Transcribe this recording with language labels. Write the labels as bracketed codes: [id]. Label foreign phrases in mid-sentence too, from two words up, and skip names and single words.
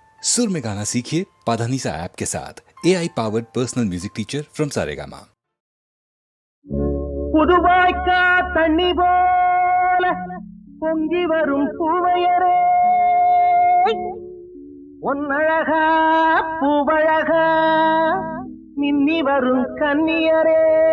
[hi] सुर में गाना सीखिए पाधानीसा ऐप के साथ [en] AI powered personal music teacher from Saregama. [ta] புதுவாய்க்கா தண்ணி போல பொங்கி வரும் பூவையரே பொன்னழகா பூவழகா மின்னி வரும் கன்னியரே